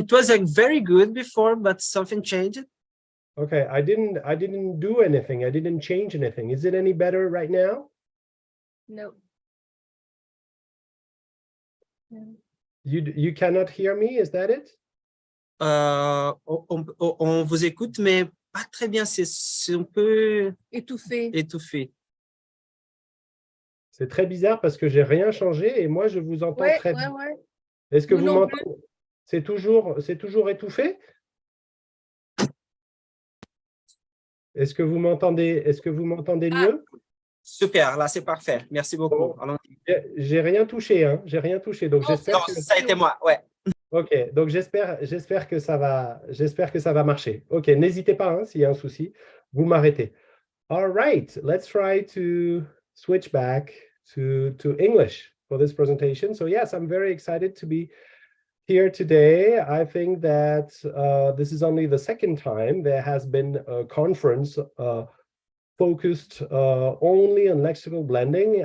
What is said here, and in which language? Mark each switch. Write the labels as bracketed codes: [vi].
[en] It was very good before, but something changed. Okay, I didn't do anything. I didn't change anything. Is it any better right now? No. You cannot hear me, is that it? [fr] On vous écoute, mais pas très bien. C'est un peu étouffé. C'est très bizarre parce que j'ai rien changé et moi je vous entends très bien. Ouais. Est-ce que vous m'entendez? C'est toujours étouffé? Est-ce que vous m'entendez mieux? Super, là c'est parfait. Merci beaucoup. Bon, j'ai rien touché, hein. J'ai rien touché. Donc j'espère que ça a été moi, ouais. Ok, donc j'espère que ça va marcher. Ok, n'hésitez pas, hein, s'il y a un souci, vous m'arrêtez. [en] All right, let's try to switch back to English for this presentation. So yes, I'm very excited to be here today. I think that this is only the second time there has been a conference focused only on lexical blending.